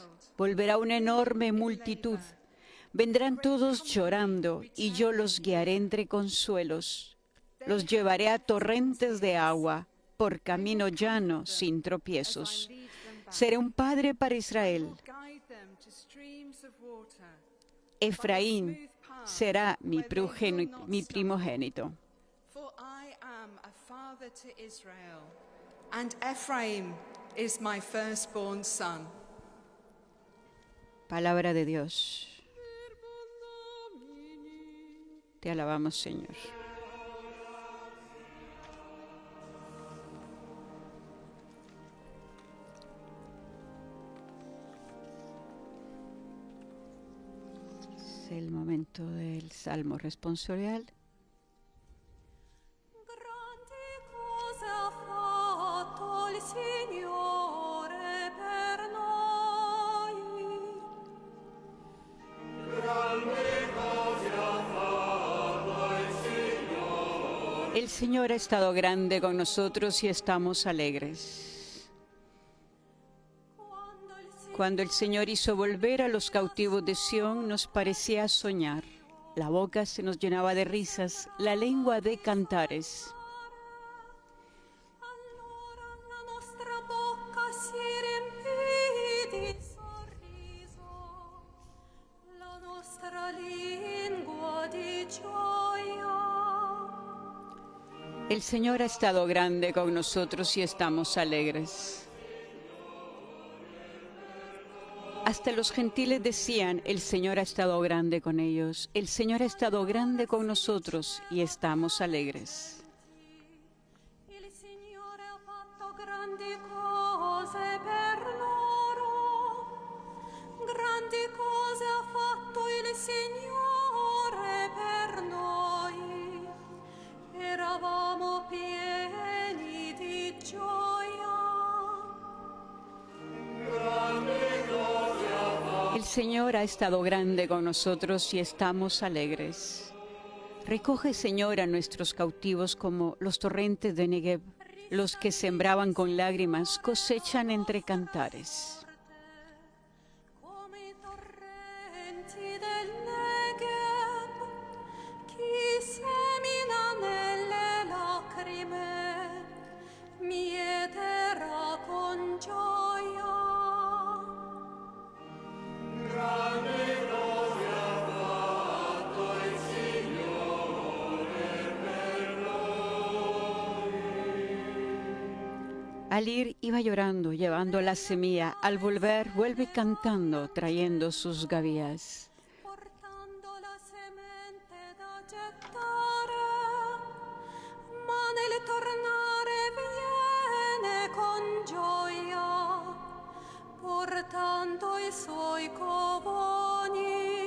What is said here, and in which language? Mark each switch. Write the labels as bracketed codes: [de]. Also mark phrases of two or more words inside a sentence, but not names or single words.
[es] Volverá una enorme multitud. Vendrán todos llorando, y yo los guiaré entre consuelos. Los llevaré a torrentes de agua, por camino llano, sin tropiezos. Seré un padre para Israel. Efraín será mi primogénito. [en] For I am a father to Israel, and Ephraim is my firstborn son. [es] Palabra de Dios. Te alabamos, Señor. Es el momento del Salmo responsorial. [it] Grandi cose ha fatto il Signore per noi. [es] El Señor ha estado grande con nosotros y estamos alegres. Cuando el Señor hizo volver a los cautivos de Sión, nos parecía soñar. La boca se nos llenaba de risas, la lengua de cantares. [it] Allora la nostra bocca si riempì di sorriso, la nostra lingua di gioia. [es] El Señor ha estado grande con nosotros y estamos alegres. Hasta los gentiles decían: el Señor ha estado grande con ellos. El Señor ha estado grande con nosotros y estamos alegres. [it] Il Signore ha fatto grandi cose per loro, grandi cose ha fatto il Signore per noi, eravamo pieni di gioia. [es] El Señor ha estado grande con nosotros y estamos alegres. Recoge, Señor, a nuestros cautivos como los torrentes de Negev. Los que sembraban con lágrimas cosechan entre cantares. [it] Come i torrenti del Negev, chi semina nelle lacrime, mieterà con gioia. [es] Al ir iba llorando, llevando la semilla. Al volver, vuelve cantando, trayendo sus gavillas. [it] Portando la semente da gettare, ma nel tornare viene con gioia, portando i suoi covoni.